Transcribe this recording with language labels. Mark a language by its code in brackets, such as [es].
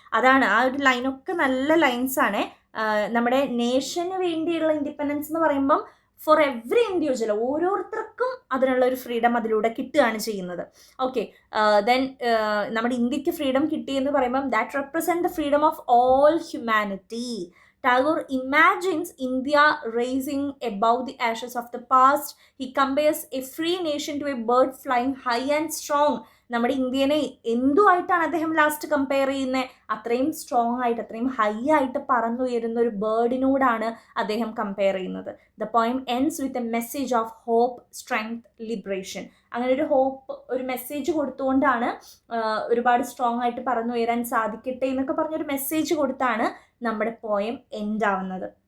[ml] അതാണ് ആ ഒരു ലൈനൊക്കെ നല്ല ലൈൻസാണ്. നമ്മുടെ നേഷന് വേണ്ടിയുള്ള ഇൻഡിപെൻഡൻസ് എന്ന് പറയുമ്പം [en] for every individual, [ml] ഓരോരുത്തർക്കും അതിനുള്ള ഒരു ഫ്രീഡം അതിലൂടെ കിട്ടുകയാണ് ചെയ്യുന്നത്. [en] okay, then [ml] നമ്മുടെ ഇന്ത്യക്ക് ഫ്രീഡം കിട്ടിയെന്ന് പറയുമ്പം [en] That represent the freedom of all humanity. Tagore imagines India rising above the ashes of the past. He compares a free nation to a bird flying high and strong. [ml] നമ്മുടെ ഇന്ത്യനെ എന്തുമായിട്ടാണ് അദ്ദേഹം last compare ചെയ്യുന്നത്? അത്രയും strong ആയിട്ട്, അത്രയും high ആയിട്ട് പറന്നുയരുന്ന ഒരു ബേർഡിനോടാണ് അദ്ദേഹം compare ചെയ്യുന്നത്. [en] The poem ends with a message of hope, strength, liberation. [ml] അങ്ങനെ ഒരു ഹോപ്പ്, ഒരു മെസ്സേജ് കൊടുത്തുകൊണ്ടാണ് ഒരുപാട് സ്ട്രോങ് ആയിട്ട് പറന്നുയരാൻ സാധിക്കട്ടെ എന്നൊക്കെ പറഞ്ഞൊരു മെസ്സേജ് കൊടുത്താണ് നമ്മുടെ പോയം എൻഡ് ആവുന്നത്.